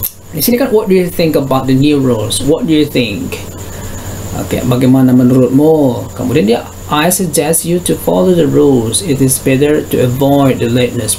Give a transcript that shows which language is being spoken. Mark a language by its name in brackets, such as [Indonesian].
[Indonesian] Di sini kan [English] what do you think about the new rules? What do you think? [Indonesian] Oke, bagaimana menurutmu? Kemudian dia, [English] I suggest you to follow the rules. It is better to avoid the lateness.